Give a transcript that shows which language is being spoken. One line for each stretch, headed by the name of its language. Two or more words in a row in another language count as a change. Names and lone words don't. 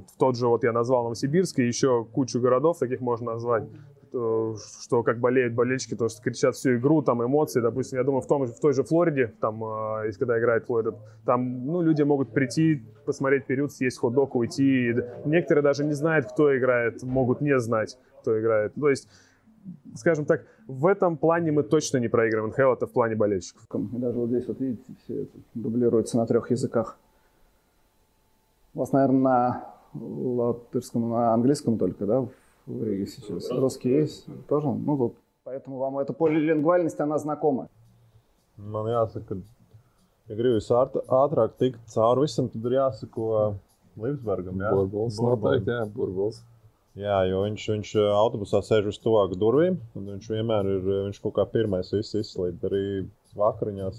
Russian: В тот же, вот я назвал Новосибирск, и еще кучу городов таких можно назвать, что как болеют болельщики, то что кричат всю игру, там эмоции, допустим, я думаю, в той же Флориде, там, если когда играет Флорида, там, ну, люди могут прийти, посмотреть период, съесть хот-дог, уйти, некоторые даже не знают, кто играет, могут не знать, кто играет, то есть, скажем так, в этом плане мы точно не проигрываем НХЛ, это в плане болельщиков. И даже вот здесь, вот видите, все это дублируется на 3 языках. У вас, наверное, на латышском, на английском только, да? В Риге сейчас. Русский есть тоже. Ну, вот, поэтому вам эта полилингвальность, она знакома.
Latvian: Man jāsaka, ja gribi ātrāk tikt cauri visam, tad ir jāsako Lipsbergam. Jā? Burbuls noteikti, jā, Burbuls. Jā, jo viņš autobusā sēž uz tuvāk durvīm, un viņš vienmēr ir, viņš kaut kā pirmais viss izslīd, arī vakariņās.